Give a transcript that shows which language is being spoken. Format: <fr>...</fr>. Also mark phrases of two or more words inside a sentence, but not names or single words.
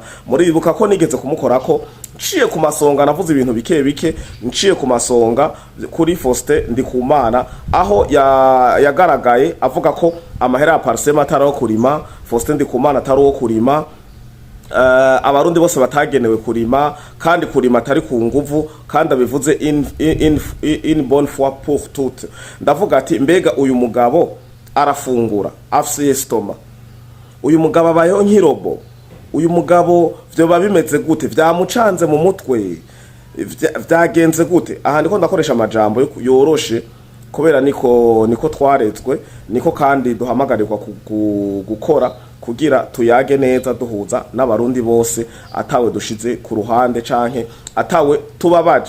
<rn>Muri bibuka ko nigeze kumukorako nciye ku masonga, navuze ibintu bike nciye ku masonga kuri Faustin Ndikumana, aho yagaragaye avuga ko amahera ya Parsem ataraho kurima, Faustin Ndikumana ataraho kurima, Abarundi bose batagenewe kurima, kandi kurima atari ku nguvu, kandi abivuze</rn> <fr>in bonne foi pour toutes.</fr> <rn>Ndavuga ati mbega uyu mugabo arafungura afise estoma, uyu mugabo abayeho nk'irobo, uyu mugabo vyoba bimeze gute, vyamucanze mu mutwe, vyagenze gute? Aha ndiko ndakoresha amajambo yoroshe kubera niko twaretswe, niko kandi duhamagarirwa gukora kugira tuyage neza duhuza n'Abarundi bose, atawe dushize ku ruhande canke atawe tubabaje.</rn>